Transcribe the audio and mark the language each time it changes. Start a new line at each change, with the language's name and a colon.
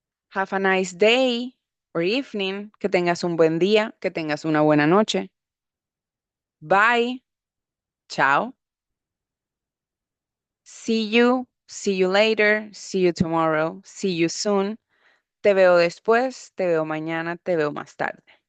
English: Have a nice day or evening,
Spanish: que tengas un buen día, que tengas una buena noche.
English: Bye, chao. See you later, see you tomorrow, see you soon.
Spanish: Te veo después, te veo mañana, te veo más tarde.